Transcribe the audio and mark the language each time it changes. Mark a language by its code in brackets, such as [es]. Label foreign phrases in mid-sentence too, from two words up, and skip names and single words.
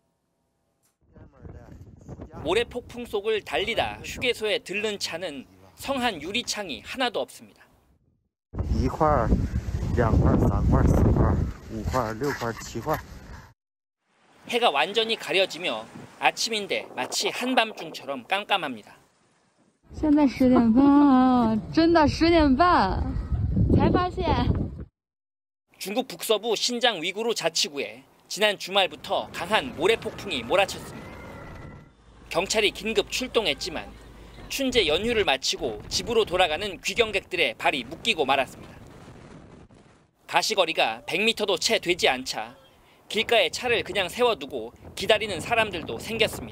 [ko] 모래 폭풍 속을 달리다 휴게소에 들른 차는 성한 유리창이 하나도 없습니다. [zh] 1块, 2块, 3块, 4块, 5块, 6块, 7块. [ko] 해가 완전히 가려지며 아침인데 마치 한밤중처럼 깜깜합니다. [zh] 现在10点半，真的10点半才发现. [ko] 중국 북서부 신장 위구르 자치구에 지난 주말부터 강한 모래 폭풍이 몰아쳤습니다. 경찰이 긴급 출동했지만 춘제 연휴를 마치고 집으로 돌아가는 귀경객들의 발이 묶이고 말았습니다. 가시거리가 100m도 채 되지 않자 길가에 차를 그냥 세워두고 기다리는 사람들도 생겼습니다.